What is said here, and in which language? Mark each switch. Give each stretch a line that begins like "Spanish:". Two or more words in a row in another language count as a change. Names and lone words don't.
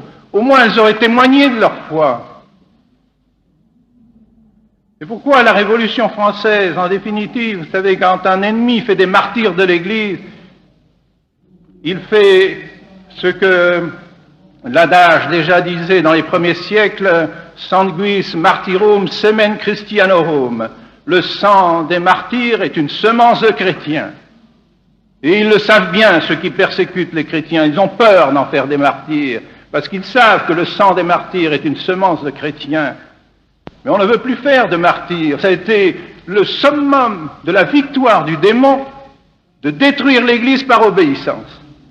French: Au moins, elles auraient témoigné de leur foi. Et pourquoi la Révolution française, en définitive, vous savez, quand un ennemi fait des martyrs de l'Église, il fait ce que l'adage déjà disait dans les premiers siècles,
Latin: sanguis martyrum semen Christianorum.
French: le sang des martyrs est une semence de chrétiens. Et ils le savent bien, ceux qui persécutent les chrétiens. Ils ont peur d'en faire des martyrs, parce qu'ils savent que le sang des martyrs est une semence de chrétiens. Mais on ne veut plus faire de martyrs. Ça a été le summum de la victoire du démon, de détruire l'Église par obéissance.